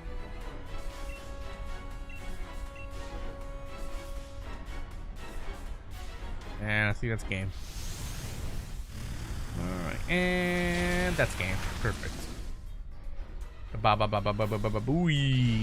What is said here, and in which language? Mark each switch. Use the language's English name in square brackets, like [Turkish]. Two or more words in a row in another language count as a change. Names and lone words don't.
[English] And I think that's game. All right, and that's game. Perfect. Ba ba ba ba ba ba ba ba booey.